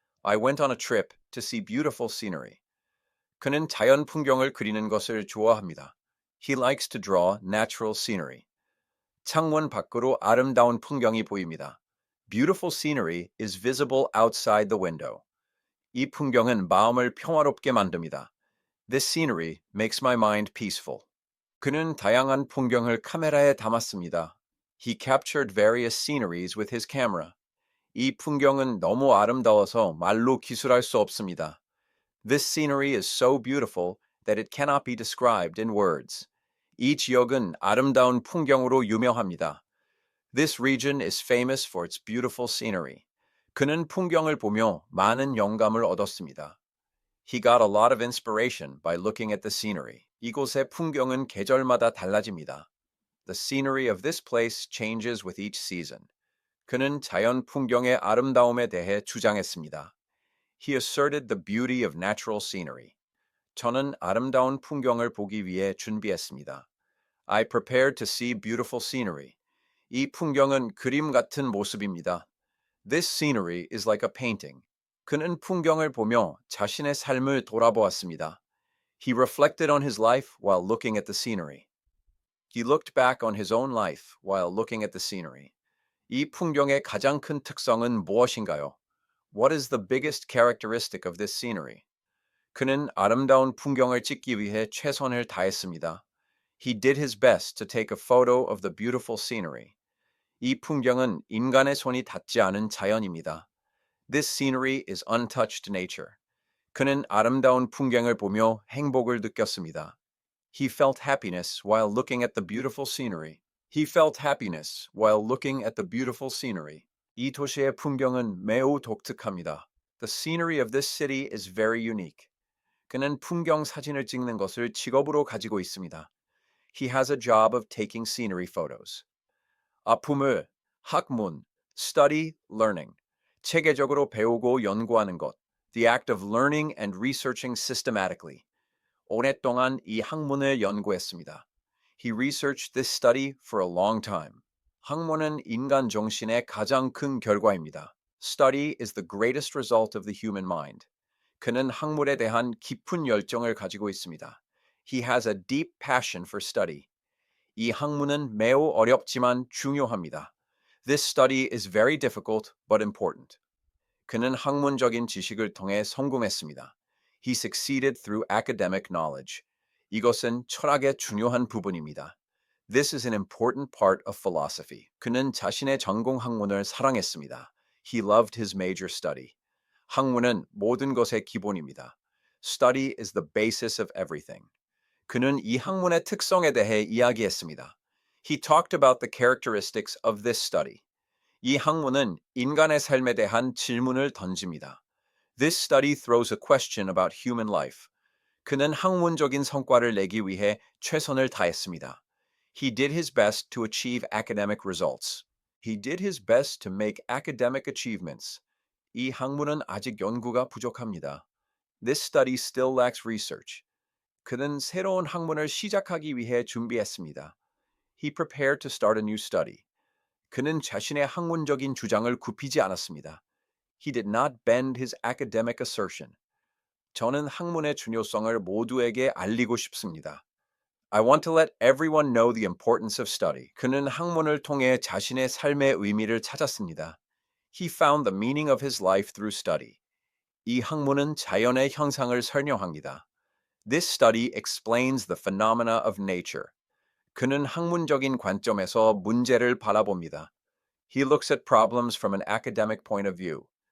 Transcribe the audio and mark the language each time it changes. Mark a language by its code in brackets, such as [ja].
[en] I went on a trip to see beautiful scenery. [ko] 그는 자연 풍경을 그리는 것을 좋아합니다. [en] He likes to draw natural scenery. [ko] 창문 밖으로 아름다운 풍경이 보입니다. [en] Beautiful scenery is visible outside the window. [ko] 이 풍경은 마음을 평화롭게 만듭니다. [en] This scenery makes my mind peaceful. [ko] 그는 다양한 풍경을 카메라에 담았습니다. [en] He captured various sceneries with his camera. [ko] 이 풍경은 너무 아름다워서 말로 기술할 수 없습니다. [en] This scenery is so beautiful that it cannot be described in words. [ko] 이 지역은 아름다운 풍경으로 유명합니다. [en] This region is famous for its beautiful scenery. [ko] 그는 풍경을 보며 많은 영감을 얻었습니다. [en] He got a lot of inspiration by looking at the scenery. [ko] 이곳의 풍경은 계절마다 달라집니다. [en] The scenery of this place changes with each season. [ko] 그는 자연 풍경의 아름다움에 대해 주장했습니다. [en] He asserted the beauty of natural scenery. [ko] 저는 아름다운 풍경을 보기 위해 준비했습니다. [en] I prepared to see beautiful scenery. [ko] 이 풍경은 그림 같은 모습입니다. [en] This scenery is like a painting. [ko] 그는 풍경을 보며 자신의 삶을 돌아보았습니다. [en] He reflected on his life while looking at the scenery. He looked back on his own life while looking at the scenery. [ko] 이 풍경의 가장 큰 특성은 무엇인가요? [en] What is the biggest characteristic of this scenery? [ko] 그는 아름다운 풍경을 찍기 위해 최선을 다했습니다. [en] He did his best to take a photo of the beautiful scenery. [ko] 이 풍경은 인간의 손이 닿지 않은 자연입니다. [en] This scenery is untouched nature. [ko] 그는 아름다운 풍경을 보며 행복을 느꼈습니다. [en] He felt happiness while looking at the beautiful scenery. He felt happiness while looking at the beautiful scenery. [ko] 이 도시의 풍경은 매우 독특합니다. [en] The scenery of this city is very unique. [ko] 그는 풍경 사진을 찍는 것을 직업으로 가지고 있습니다. [en] He has a job of taking scenery photos. [ko] 아픔을 학문, [en] study, learning. [ko] 체계적으로 배우고 연구하는 것. [en] The act of learning and researching systematically. [ko] 오랫동안 이 학문을 연구했습니다. [en] He researched this study for a long time. [ko] 학문은 인간 정신의 가장 큰 결과입니다. [en] Study is the greatest result of the human mind. [ko] 그는 학문에 대한 깊은 열정을 가지고 있습니다. [en] He has a deep passion for study. [ko] 이 학문은 매우 어렵지만 중요합니다. [en] This study is very difficult but important. [ko] 그는 학문적인 지식을 통해 성공했습니다. [en] He succeeded through academic knowledge. [ko] 이것은 철학의 중요한 부분입니다. [en] This is an important part of philosophy. [ko] 그는 자신의 전공 학문을 사랑했습니다. [en] He loved his major study. [ko] 학문은 모든 것의 기본입니다. [en] Study is the basis of everything. [ko] 그는 이 학문의 특성에 대해 이야기했습니다. [en] He talked about the characteristics of this study. [ko] 이 학문은 인간의 삶에 대한 질문을 던집니다. [en] This study throws a question about human life. [ko] 그는 학문적인 성과를 내기 위해 최선을 다했습니다. [en] He did his best to achieve academic results. He did his best to make academic achievements. [ko] 이 학문은 아직 연구가 부족합니다. [en] This study still lacks research. [ko] 그는 새로운 학문을 시작하기 위해 준비했습니다. [en] He prepared to start a new study. [ko] 그는 자신의 학문적인 주장을 굽히지 않았습니다. [en] He did not bend his academic assertion. [ko] 저는 학문의 중요성을 모두에게 알리고 싶습니다. [en] I want to let everyone know the importance of study. [ko] 그는 학문을 통해 자신의 삶의 의미를 찾았습니다. [en] He found the meaning of his life through study. [ko] 이 학문은 자연의 현상을 설명합니다. [en] This study explains the phenomena of nature. [ko] 그는 학문적인 관점에서 문제를 바라봅니다. [en] He looks at problems from an academic point of view.